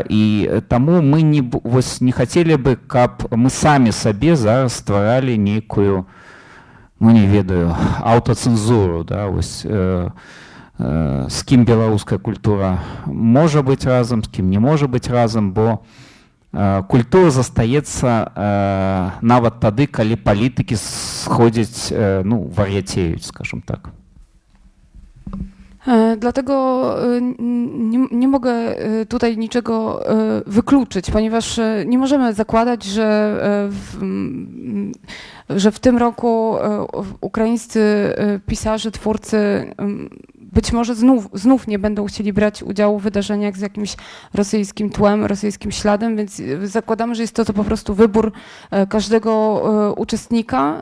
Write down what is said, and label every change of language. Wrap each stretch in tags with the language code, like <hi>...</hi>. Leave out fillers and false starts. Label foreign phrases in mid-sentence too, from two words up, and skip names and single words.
<be>І таму мы не хацелі бы, каб мы самі сабе зараз стваралі нейкую, ну не ведаю, аўтацэнзуру, да? З кім беларуская культура можа быць разам, з кім не можа быць разам, бо культура застаецца нават тады, калі палітыкі сходзяць, ну, вар'яцеюць, скажем так.</be> <pl>Dlatego nie mogę tutaj niczego wykluczyć, ponieważ nie możemy zakładać, że w tym roku ukraińscy pisarze, twórcy być może znów nie będą chcieli brać udziału w wydarzeniach z jakimś rosyjskim tłem, rosyjskim śladem, więc zakładamy, że jest to po prostu wybór każdego uczestnika.</pl>